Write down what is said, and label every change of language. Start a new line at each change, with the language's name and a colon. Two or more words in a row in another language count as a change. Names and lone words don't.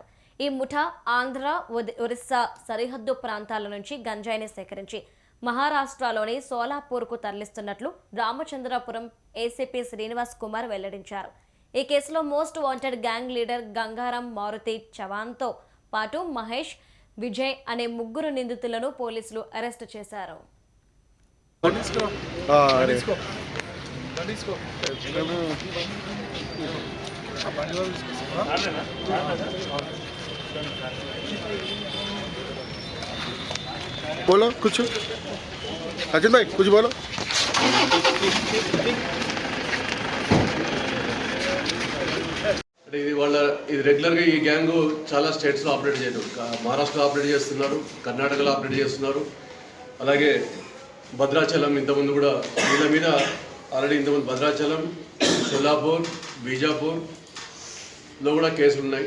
Telugu: ఈ ముఠా ఆంధ్ర, ఒరిస్సా సరిహద్దు ప్రాంతాల నుంచి గంజాయిని సేకరించి మహారాష్ట్రలోని సోలాపూర్కు తరలిస్తున్నట్లు రామచంద్రపురం ఏసీపీ శ్రీనివాస్ కుమార్ వెల్లడించారు. ఈ కేసులో
English: most wanted gang leader
Telugu: గంగారాం మారుతి చవాన్తో పాటు మహేష్, విజయ్ అనే ముగ్గురు నిందితులను పోలీసులు అరెస్టు చేశారు.
Hindi: बोलो कुछ अजित भाई कुछ बोलो।
Telugu: ఇది రెగ్యులర్గా ఈ గ్యాంగ్ చాలా స్టేట్స్లో ఆపరేట్ చేయడం, మహారాష్ట్రలో ఆపరేట్ చేస్తున్నారు, కర్ణాటకలో ఆపరేట్ చేస్తున్నారు, అలాగే భద్రాచలం ఇంతకుముందు కూడా వీళ్ళ మీద ఆల్రెడీ ఇంతకుముందు భద్రాచలం, సోలాపూర్, బీజాపూర్లో కూడా కేసులు ఉన్నాయి.